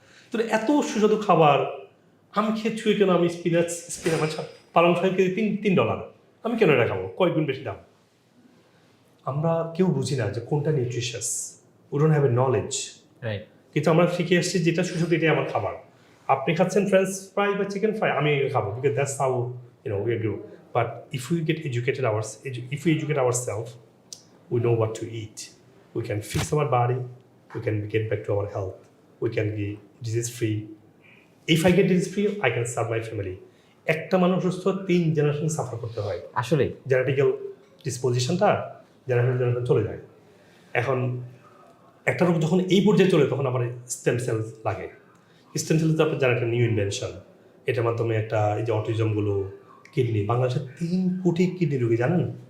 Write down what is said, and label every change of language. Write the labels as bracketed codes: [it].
[bn] তো এত সুস্বাদু খাবার আমি খেয়ে ছুঁয়ে কেন? আমি স্পিনাচ পালং শাক কেজি $3, আমি কেন এটা খাবো? কয়েক গুণ বেশি দাম। আমরা কেউ বুঝি না যে কোনটা nutritious, [en] We don't have a knowledge. [bn] কিন্তু আমরা শিখে এসেছি যেটা সুস্বাদু এটাই আমার খাবার। আপনি খাচ্ছেন ফ্রেঞ্চ ফ্রাই বা চিকেন ফ্রাই, আমি খাবো, [en] Because that's how we grow. But if we educate ourselves, we know what to eat. We can fix our body. We can get back to our health. We can be disease free. If I get disease free, I can serve my family. [bn] একটা মানুষ সুস্থ 3 generation suffer করতে হয়। আসলে genetical ডিসপোজিশনটা generation চলে যায়। এখন একটা রোগ যখন এই পর্যায়ে চলে, তখন আবার স্টেম সেলস লাগে। স্টেম সেলস আপনার যারা একটা নিউ ইনভেনশন, এটার মাধ্যমে একটা এই যে অটিজমগুলো, কিডনি, বাংলাদেশের 3 কোটি কিডনি রোগী, জানেন?